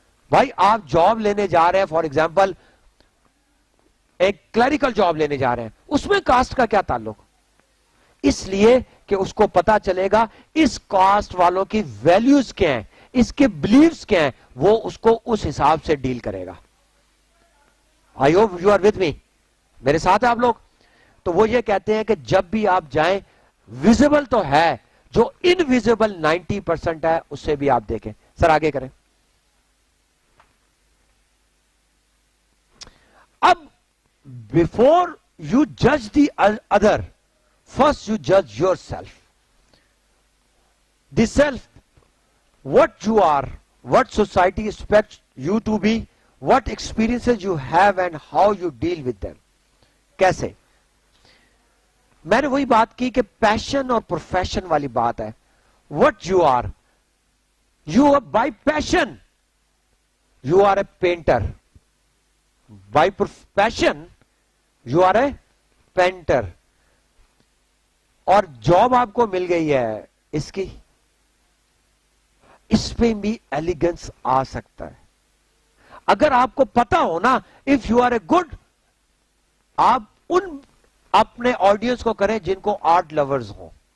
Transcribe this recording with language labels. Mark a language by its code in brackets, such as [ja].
[ur] بھائی آپ جاب لینے جا رہے ہیں, فار ایگزامپل ایک کلریکل جاب لینے جا رہے ہیں, اس میں کاسٹ کا کیا تعلق؟ اس لیے کہ اس کو پتا چلے گا اس کاسٹ والوں کی ویلیوز کیا ہیں, اس کے بلیفز کیا ہیں, وہ اس کو اس حساب سے ڈیل کرے گا. [en] I hope you are with me. [ur] میرے ساتھ ہیں آپ لوگ. تو وہ یہ کہتے ہیں کہ جب بھی آپ جائیں, ویزیبل تو ہے, جو انویزیبل 90% ہے اس سے بھی آپ دیکھیں. سر آگے کریں. [en] اب before you judge the other, first you judge yourself. The self, what you are, what society expects you to be, what experiences you have and how you deal with them. [ur] کیسے؟ میں نے وہی بات کی کہ پیشن اور پروفیشن والی بات ہے. [en] What you are by passion, you are a painter. By passion, you are a painter. [ur] اور جاب آپ کو مل گئی ہے اس کی, اس پہ بھی ایلیگنس آ سکتا ہے. اگر آپ کو پتا ہو نا, [en] if you are a good, [ur] آپ ان اپنے آڈینس کو کریں جن کو آرٹ لورز ہوں.